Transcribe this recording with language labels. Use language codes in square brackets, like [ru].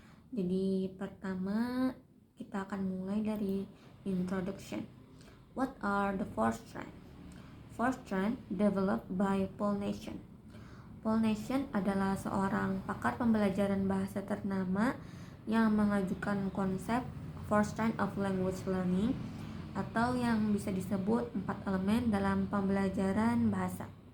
[id] Jadi pertama kita akan mulai dari introduction. [en] What are the four strands? Four strands developed by Paul Nation. [id] Paul Nation adalah seorang pakar pembelajaran bahasa ternama yang mengajukan konsep Four Strands of Language Learning, atau yang bisa disebut 4 elemen dalam pembelajaran bahasa.